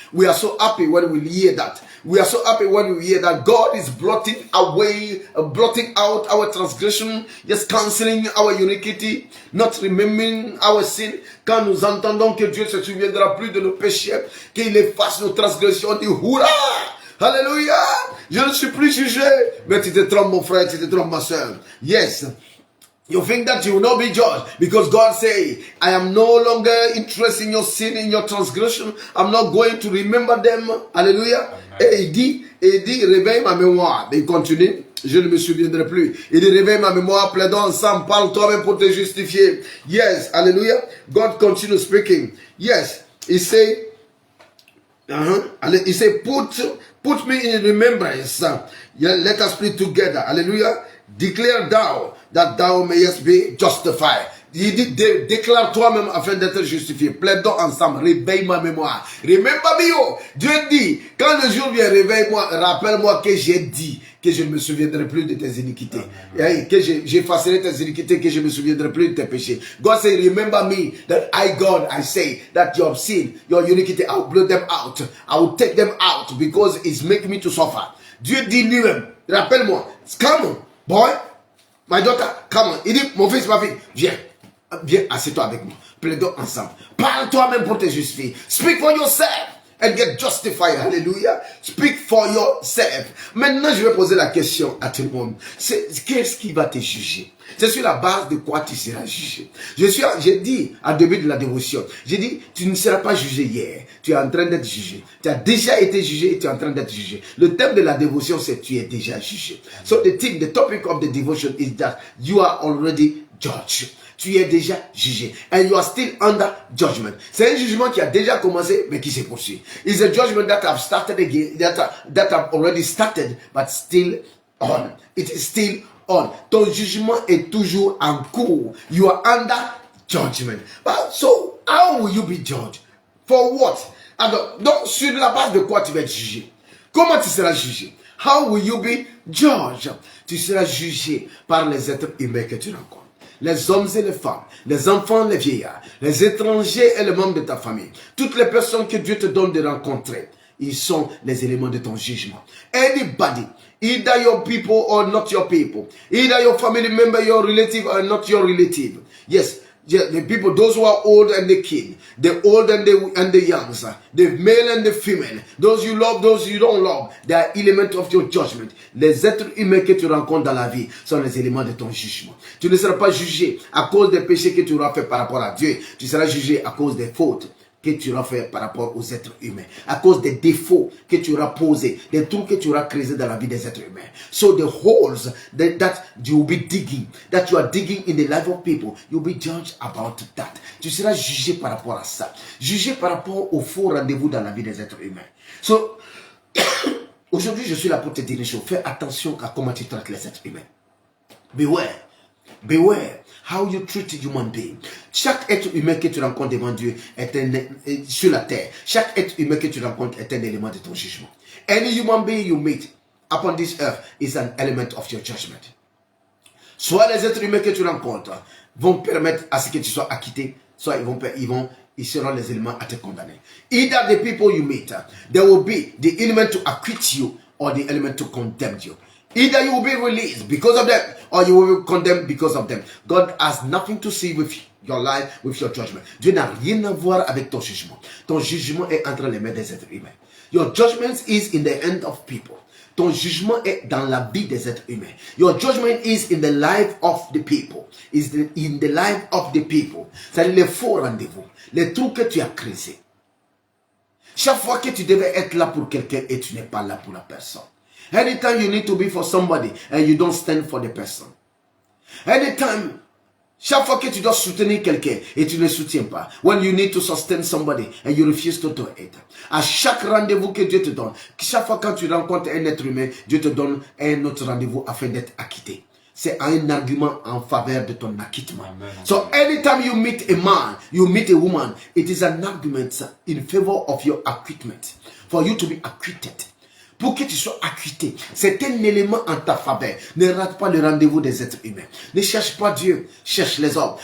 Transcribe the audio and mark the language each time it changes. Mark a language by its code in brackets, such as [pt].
[en] We are so happy when we hear that. We are so happy when we hear that God is blotting away, blotting out our transgression, just cancelling our iniquity, not remembering our sin. [fr] Quand nous entendons que Dieu se souviendra plus de nos péchés, qu'il efface nos transgressions, on dit Hurrah! Alléluia! Je ne suis plus jugé. Mais tu te trompes, mon frère, tu te trompes, ma soeur. Yes. [en] You think that you will not be judged because God say, I am no longer interested in your sin, in your transgression. I'm not going to remember them. [fr] Alléluia. Et il dit, réveille ma mémoire. Mais il continue, je ne me souviendrai plus. Il dit, réveille ma mémoire, plaidons ensemble, parle toi-même pour te justifier. [en] Yes, hallelujah. God continue speaking. Yes, he say, he say, put me in remembrance. Yeah, let us pray together. Hallelujah. Declare thou that thou mayest be justified. [fr] Il dit, déclare toi-même afin d'être justifié. Plaidons ensemble, réveille ma mémoire. [en] Remember me, oh. [fr] Dieu dit, quand le jour vient, réveille-moi, rappelle-moi que j'ai dit que je ne me souviendrai plus de tes iniquités. Que j'effacerai tes iniquités, que je ne me souviendrai plus de tes péchés. [en] God say, remember me, that I, God, I say, that your sin, your iniquity, I will blot them out. I will take them out because it's making me to suffer. [fr] Dieu dit lui-même, rappelle-moi, [en] come on, boy, my daughter, come on. [fr] Il dit, mon fils, ma fille, viens. Viens, assieds-toi avec moi. Plaidons ensemble. Parle toi-même pour te justifier. [en] Speak for yourself and get justified. Hallelujah. Speak for yourself. [fr] Maintenant, je vais poser la question à tout le monde. Qu'est-ce qui va te juger? C'est sur la base de quoi tu seras jugé. J'ai dit au début de la dévotion, j'ai dit, tu ne seras pas jugé hier. Tu es en train d'être jugé. Tu as déjà été jugé et tu es en train d'être jugé. Le thème de la dévotion, c'est tu es déjà jugé. [en] So the topic of the devotion is that you are already judged. [fr] Tu es déjà jugé. [en] And you are still under judgment. [fr] C'est un jugement qui a déjà commencé, mais qui se poursuit. [en] It's a judgment that have started again, that have already started, but still on. It is still on. [fr] Ton jugement est toujours en cours. [en] You are under judgment. But so, how will you be judged? For what? [fr] Alors, donc, sur la base de quoi tu vas être jugé? Comment tu seras jugé? [en] How will you be judged? [fr] Tu seras jugé par les êtres humains que tu rencontres. Les hommes et les femmes, les enfants, les vieillards, les étrangers et les membres de ta famille. Toutes les personnes que Dieu te donne de rencontrer, ils sont les éléments de ton jugement. [en] Anybody, either your people or not your people, either your family member, your relative or not your relative. Yes, the people, those who are old and the kid, the old and the young, the male and the female, those you love, those you don't love, they are elements of your judgment. [fr] Les êtres humains que tu rencontres dans la vie sont les éléments de ton jugement. Tu ne seras pas jugé à cause des péchés que tu auras fait par rapport à Dieu. Tu seras jugé à cause des fautes que tu auras fait par rapport aux êtres humains, à cause des défauts que tu auras posés, des trous que tu auras créés dans la vie des êtres humains. [en] So the holes that you will be digging, that you are digging in the life of people, you'll be judged about that. [fr] Tu seras jugé par rapport à ça, jugé par rapport au faux rendez-vous dans la vie des êtres humains. So, aujourd'hui, je suis là pour te dire une chose. Fais attention à comment tu traites les êtres humains. [en] Beware. Beware how you treat a human being. [fr] Chaque être humain que tu rencontres devant Dieu est sur la terre. Chaque être humain que tu rencontres est un élément de ton jugement. [en] Any human being you meet upon this earth is an element of your judgment. [fr] Soit les êtres humains que tu rencontres vont permettre à ce que tu sois acquitté, soit ils seront les éléments à te condamner. [en] Either the people you meet, there will be the element to acquit you or the element to condemn you. Either you will be released because of them or you will be condemned because of them. God has nothing to see with your life, with your judgment. [fr] Dieu n'a rien à voir avec ton jugement. Ton jugement est entre les mains des êtres humains. [en] Your judgment is in the hand of people. [fr] Ton jugement est dans la vie des êtres humains. [en] Your judgment is in the life of the people. Is in the life of the people. [fr] C'est-à-dire les faux rendez-vous, les trous que tu as créés. Chaque fois que tu devais être là pour quelqu'un et tu n'es pas là pour la personne. [en] Anytime you need to be for somebody and you don't stand for the person. Anytime [fr] Chaque fois que tu dois soutenir quelqu'un et tu ne soutiens pas. [en] When you need to sustain somebody and you refuse to do it. [fr] À chaque rendez-vous que Dieu te donne, chaque fois quand tu rencontres un être humain, Dieu te donne un autre rendez-vous afin d'être acquitté. C'est un argument en faveur de ton acquittement. [en] Amen. So anytime you meet a man, you meet a woman, it is an argument in favor of your acquittement. For you to be acquitted. [fr] Pour que tu sois acquitté, c'est un élément en ta faveur. Ne rate pas le rendez-vous des êtres humains. Ne cherche pas Dieu, cherche les hommes.